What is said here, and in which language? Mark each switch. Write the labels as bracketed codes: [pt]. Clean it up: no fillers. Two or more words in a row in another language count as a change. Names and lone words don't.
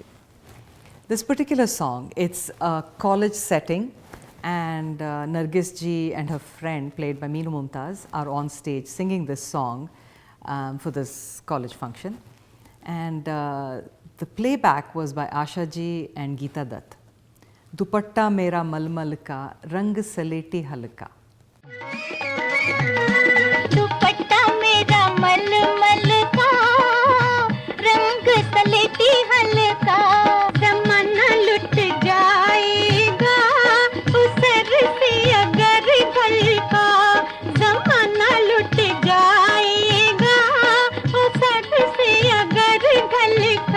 [en] This particular song, it's a college setting, and Nargis ji and her friend, played by Meenu Mumtaz, are on stage singing this song for this college function. And the playback was by Asha ji and Geeta Dutt. [hi] दुपट्टा मेरा मलमल का, रंग सलेटी हल्का. दुपट्टा मेरा मलमल का, रंग सलेटी हल्का, जमाना लुट जाएगा उसर से अगर भलका, जमाना लुट जाएगा उसर से अगर भलका।